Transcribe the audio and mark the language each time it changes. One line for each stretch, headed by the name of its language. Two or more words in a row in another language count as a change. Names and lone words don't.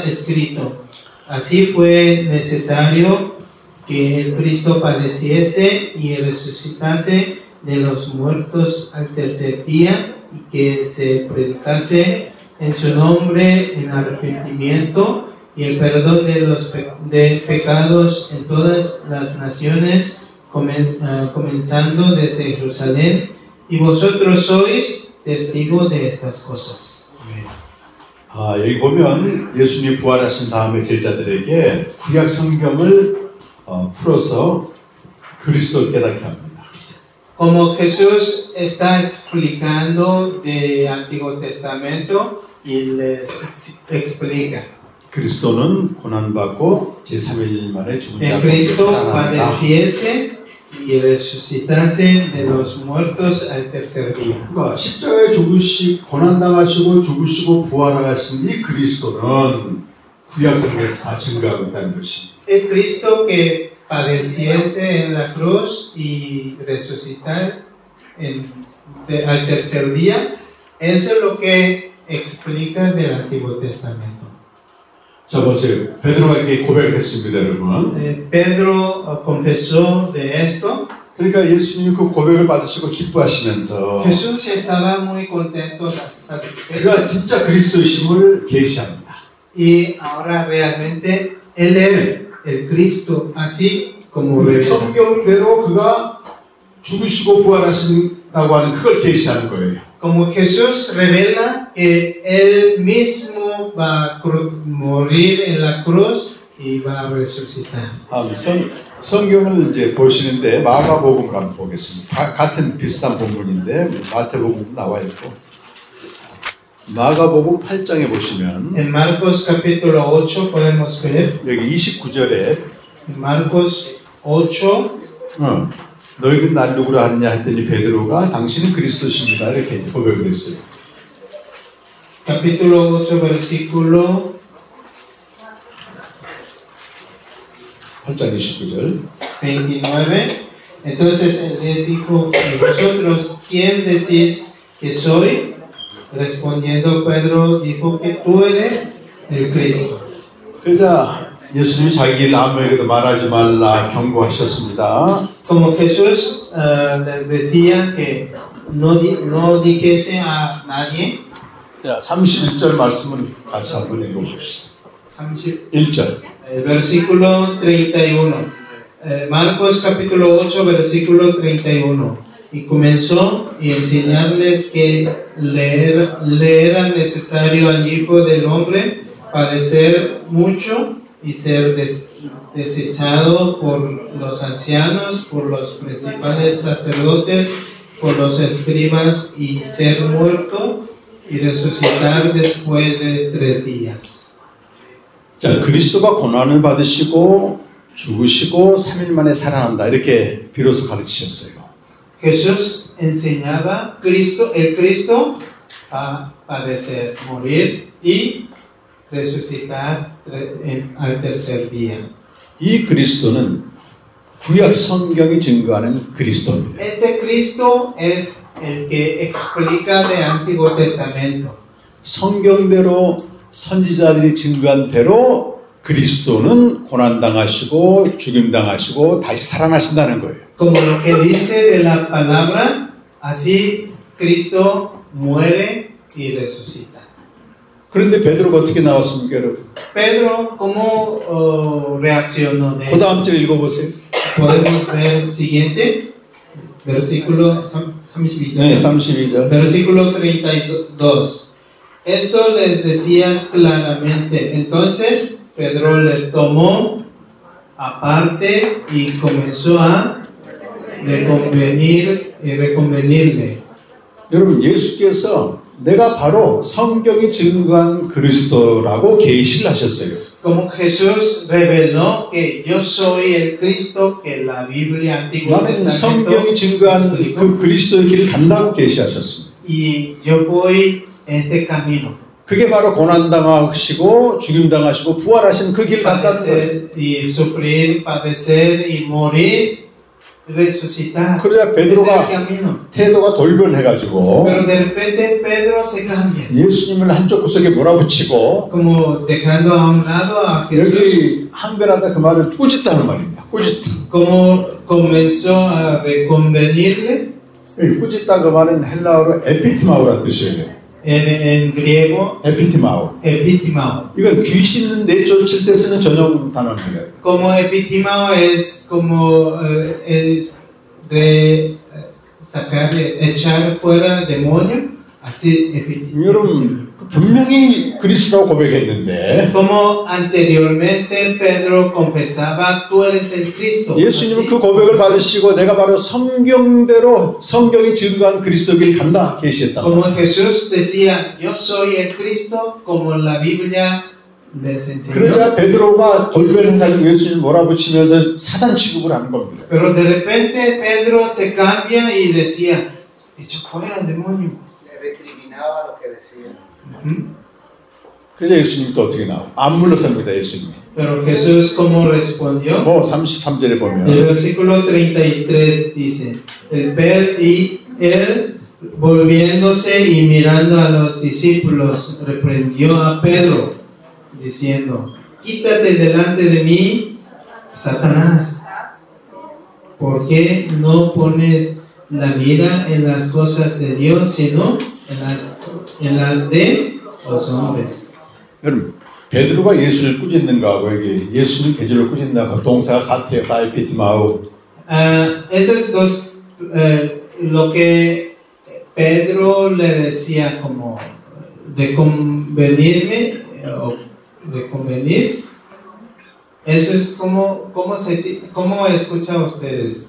Spanish: escrito, así fue necesario que el Cristo padeciese y resucitase de los muertos al tercer día, y que se predicase en su nombre en arrepentimiento y el perdón de los pecados en todas las naciones, comenzando desde Jerusalén, y vosotros sois testigo de estas cosas.
Korean: 여기 보면 예수님이 부활하신 다음에 제자들에게 구약 성경을 풀어서 그리스도를 깨닫게 합니다.
Spanish: Como Jesús está explicando del Antiguo Testamento y les explica.
Korean: 그리스도는 고난받고 제3일 만에 죽은 자
Spanish: El
Korean: 가운데
Spanish: Cristo
Korean: 살아난다.
Spanish: padeciese y resucitase de los muertos al tercer día.
Korean: 그러니까 십자가에 고난당하시고 죽으시고 부활하신 이 그리스도는 구약 성경에서 다 증거하고 있다는 것이.
Spanish: El Cristo que padeciese en la cruz y resucitar al tercer día, eso es lo que explica del Antiguo Testamento.
Korean: 자, 보세요. 베드로가 이렇게 고백했습니다, 여러분.
Spanish: Pedro confesó de esto.
Korean: 그러니까 예수님이 그 고백을 받으시고 기뻐하시면서
Spanish: Jesús estaba muy contento, satisfecho.
Korean: 그가 진짜 그리스도이심을 계시합니다.
Spanish: Y ahora realmente Él es el Cristo, así como revela.
Korean: 성경대로 그가 죽으시고 부활하신다고 하는 그걸 계시하는 거예요.
Spanish: Como Jesús revela que Él mismo va a morir en la cruz y va a resucitar.
Korean: 성경을 이제 보시는데 마가복음을 한번 보겠습니다. 같은 비슷한 본문인데 마태복음도 나와 있고 마가복음 8장에 보시면
Spanish: En Marcos capítulo 8 podemos ver,
Korean: 여기 29절에
Spanish: en Marcos 8,
Korean: 너희는 날 누구라 하느냐 했더니 베드로가 당신은 그리스도십니다 이렇게 고백을 했어요.
Spanish: capítulo 8, versículo
Korean: 8장 29절
Spanish: 29. Entonces él les dijo, ¿y vosotros quién decís que soy? Respondiendo Pedro dijo que tú eres el Cristo.
Korean: 그러자 예수님이 자기 일 아무에게도 말하지 말라 경고하셨습니다.
Spanish: Como Jesús les decía que no dijese a nadie.
Korean: 자, 31절 말씀은 같이 한번 읽어봅시다. 31절
Spanish: Versículo 31. Marcos capítulo 8, versículo 31. Y comenzó a enseñarles que le era necesario al Hijo del Hombre padecer mucho y ser desechado por los ancianos, por los principales sacerdotes, por los escribas y ser muerto y resucitar después de 3 días.
Korean: 자, 그리스도가 고난을 받으시고 죽으시고 3일 만에 살아난다 이렇게 비로소 가르치셨어요.
Spanish: Jesús enseñaba el Cristo a padecer, morir y resucitar al tercer día.
Korean: 이 그리스도는 구약 성경이 증거하는 그리스도입니다.
Spanish: Este Cristo es el que explica del Antiguo Testamento.
Korean: 성경대로 선지자들이 증거한 대로 그리스도는 고난당하시고 죽임당하시고 다시 살아나신다는 거예요.
Spanish: Como lo que dice de la palabra, así Cristo muere y resucita.
Korean: 그런데 베드로가 어떻게 나왔습니까, 여러분?
Spanish: Pedro, ¿cómo reaccionó de
Korean: 그
Spanish: eso?
Korean: 다음 절 읽어보세요.
Spanish: Podemos ver el siguiente, versículo 32.
Korean: 네, 32절.
Spanish: Versículo 32. Esto les decía claramente. Entonces Pedro le tomó aparte y comenzó a reconvenirle.
Korean: 여러분, 예수께서 내가 바로 성경이 증거한 그리스도라고 계시를 하셨어요.
Spanish: Como Jesús reveló que yo soy el Cristo que la Biblia Antiguo
Korean: 나는
Spanish: Testamento
Korean: 성경이 증거한
Spanish: explicó,
Korean: 그 그리스도의 길을 간다고 계시하셨습니다.
Spanish: y yo voy este camino.
Korean: 그게 바로 고난당하시고 죽임당하시고 부활하신 그 길 간다는 거예요.
Spanish: Padecer y sufrir, padecer y morir, resucitar.
Korean: 그러자
Spanish: Es el
Korean: 베드로가
Spanish: camino.
Korean: 태도가 돌변해가지고
Spanish: Pero de repente Pedro se cambia,
Korean: 예수님을 한쪽 구석에 몰아붙이고
Spanish: como dejando a un lado a Jesús,
Korean: 여기 한변하다 그 말을 꾸짖다는 말입니다. 꾸짖다.
Spanish: como comenzó a reconvenirle.
Korean: 이 꾸짖다 그 말은 헬라어로 에피티마우라는 뜻이에요.
Spanish: En griego,
Korean: 에피티마우.
Spanish: epitimao.
Korean: 이건 귀신 내쫓을 때 쓰는 전용 단어입니다.
Spanish: Como epitimao es como es de sacar, echar fuera demonio, así epitimao.
Korean: 여러분 분명히 그리스도라고 고백했는데
Spanish: Como anteriormente Pedro confesaba, tú eres el Cristo.
Korean: 예수님은
Spanish: Así.
Korean: 그 고백을 받으시고 내가 바로 성경대로 성경이 증거한 그리스도 길 간다 계시했다.
Spanish: Como Jesús decía, yo soy el Cristo, como la Biblia les enseñó.
Korean: 그러자 베드로가 돌변해가지고 예수님 몰아붙이면서 사단 취급을 하는 겁니다.
Spanish: Pero de repente Pedro se cambia y decía, echa fuera el demonio. Le recriminaba lo que decía.
Korean: 그래서 예수님이 또 어떻게 나와요? 안 물러섭니다, 예수님이.
Spanish: Pero Jesús, ¿cómo respondió?
Korean: 33절에
Spanish: El
Korean: 보면
Spanish: versículo 33 dice, y él, volviéndose y mirando a los discípulos, reprendió a Pedro, diciendo, quítate delante de mí, Satanás, ¿por qué no pones la mira en las cosas de Dios, sino en las de los hombres?
Korean: 여러분 베드로가 예수를 꾸짖는가 하고 여기 예수님 베드로를 꾸짖는가 동사가 같아요. 다이피티마우.
Spanish: Esos dos, lo que Pedro le decía como reconvenirme o reconvenir, Eso es ¿cómo escuchan ustedes?